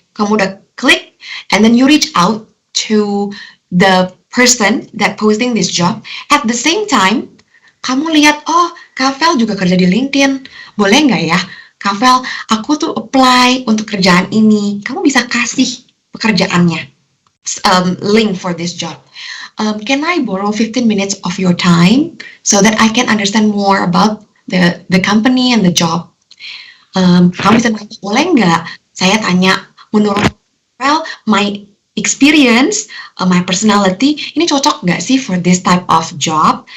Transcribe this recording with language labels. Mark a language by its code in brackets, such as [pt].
[id] Kamu udah klik, [en] and then you reach out to the person that posting this job. [id] At the same time, kamu lihat, oh, Kak Vel juga kerja di LinkedIn. Boleh nggak ya, Kak Vel, aku tuh apply untuk kerjaan ini. Kamu bisa kasih pekerjaannya, [en] link for this job. Can I borrow 15 minutes of your time so that I can understand more about the company and the job? [id] Kamu bisa nanya, boleh nggak saya tanya, menurut [en] well, my experience, my personality, [id] ini cocok nggak sih [en] for this type of job?